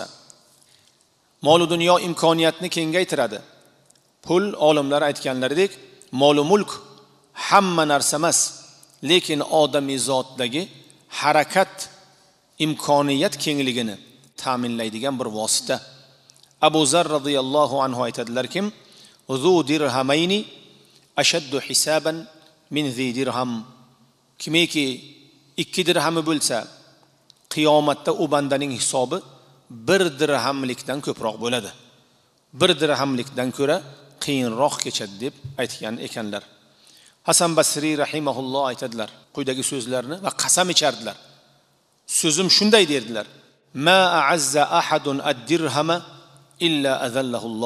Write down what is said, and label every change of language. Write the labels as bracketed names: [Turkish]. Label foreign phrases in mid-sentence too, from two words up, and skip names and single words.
[Uzbek] Mol va dunyo imkoniyatni kengaytiradi. Pul, olimlar aytganlaridek, mol va mulk hamma narsa emas, lekin odamiy zotdagi harakat imkoniyat kengligini ta'minlaydigan bir vosita. Abu Zar [Arabic] رضي الله عنه [Uzbek] aytadilar-ki, [Arabic] "ذو درهمين أشد حسابا من ذي درهم." [Uzbek] Kimiki 2 dirhami bo'lsa, qiyomatda u bandaning hisobi 1 dirhamlikdan ko'proq bo'ladi. 1 dirhamlikdan ko'ra qiyinroq kechadi deb aytgan ekanlar. Hasan Basri rahimahulloh aytadilar, quyidagi so'zlarni va qasam ichardilar. So'zim shunday derdilar: [Arabic] "ما أعز أحد الدرهم إلا أذله الله."